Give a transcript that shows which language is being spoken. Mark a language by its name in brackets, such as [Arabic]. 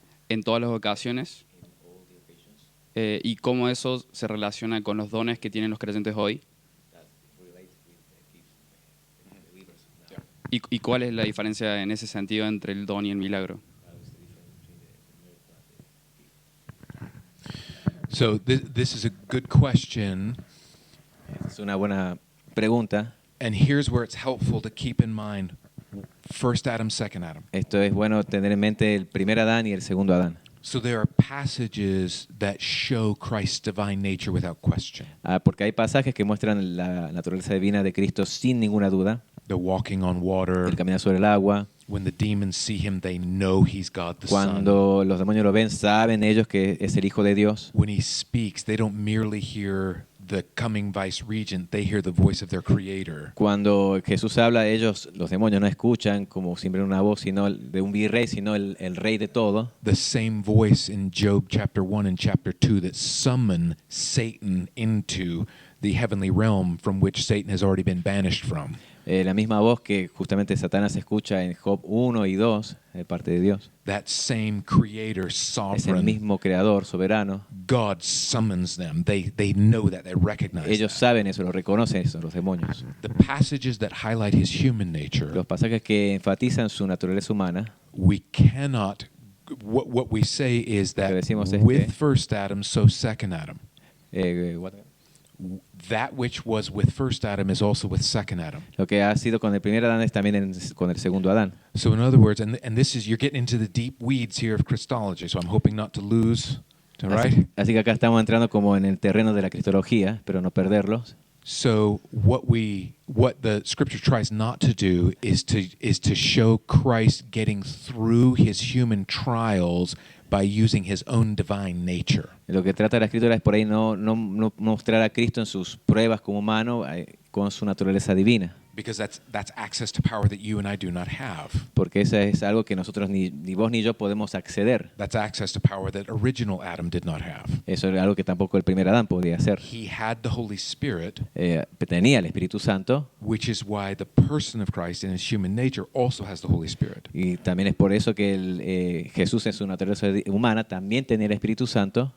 [Spanish] en todas las ocasiones, y cómo eso se relaciona con los dones que tienen los creyentes hoy. ¿Y cuál es la diferencia en ese sentido entre el don y el milagro? [English] So this is a good question, [Spanish] Es una buena pregunta. [English] and here's where it's helpful to keep in mind first Adam, second Adam. [Spanish] Esto es bueno tener en mente el primer Adán y el segundo Adán. [English] So there are passages that show Christ's divine nature without question. [Spanish] Porque hay pasajes que muestran la naturaleza divina de Cristo sin ninguna duda. [English] The walking on water. [Spanish] El caminar sobre el agua. [English] When the demons see him, they know he's God the Son. [Spanish] Cuando los demonios lo ven, saben ellos que es el Hijo de Dios. [English] When he speaks, they don't merely hear the coming vice-regent, they hear the voice of their creator. [Spanish] Cuando Jesús habla, ellos, los demonios, no escuchan como siempre una voz sino de un virrey, sino el rey de todo. [English] The same voice in Job chapter 1 and chapter 2 that summon Satan into the heavenly realm from which Satan has already been banished from. [Spanish] La misma voz que justamente Satanás escucha en Job 1 y 2, de parte de Dios. [English] That same creator, [Spanish] Es el [English] sovereign, [Spanish] mismo creador, soberano. [English] God summons them. They know that, they recognize [Spanish] Ellos [English] that. [Spanish] saben eso, lo reconocen eso, los demonios. [English] The passages that highlight his human nature, [Spanish] Los pasajes que enfatizan su naturaleza humana, [English] we cannot, what we say is that [Spanish] Lo que decimos es [English] with [Spanish] que- [English] first Adam, so second Adam. what- That which was with first Adam is also with second Adam. [Spanish] lo que ha sido con el primer Adán es también con el segundo Adán. [English] So in other words, and this is, you're getting into the deep weeds here of Christology, so I'm hoping not to lose, all right? [Spanish] Así que acá estamos entrando como en el terreno de la cristología, pero no perderlos. [English] So what the scripture tries not to do is to show Christ getting through his human trials by using his own divine nature. [Spanish] Lo que trata la escritura es por ahí no mostrar a Cristo en sus pruebas como humano con su naturaleza divina. [English] Because that's access to power that you and I do not have. [Spanish] Porque eso es algo que nosotros ni vos ni yo podemos acceder. [English] That's access to power that original Adam did not have. [Spanish] Eso es algo que tampoco el primer Adán podía hacer. [English] He had the Holy Spirit, [Spanish] Tenía el Espíritu Santo [English] which is why the person of Christ in his human nature also has the Holy Spirit. [Spanish] y también es por eso que Jesús en su naturaleza humana también tenía el Espíritu Santo.